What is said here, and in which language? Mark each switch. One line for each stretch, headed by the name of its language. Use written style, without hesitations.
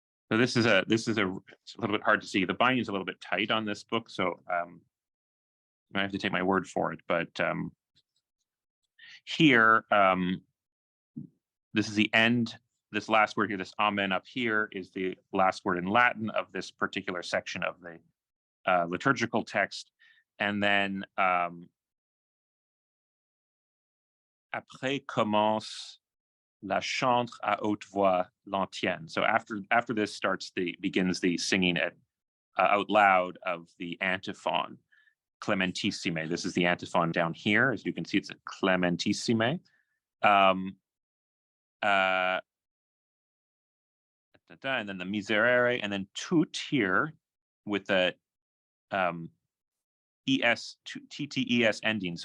English: So this is it's a little bit hard to see. The binding is a little bit tight on this book, so you might have to take my word for it. But here, this is the end this last word here, this amen up here, is the last word in Latin of this particular section of the liturgical text. And then
French: après commence la chantre à haute voix l'antienne.
English: So after this begins the singing out loud of the antiphon, Clementissime. This is the antiphon down here. As you can see, it's a Clementissime. And then the Miserere, and then tout here with the TTES ending.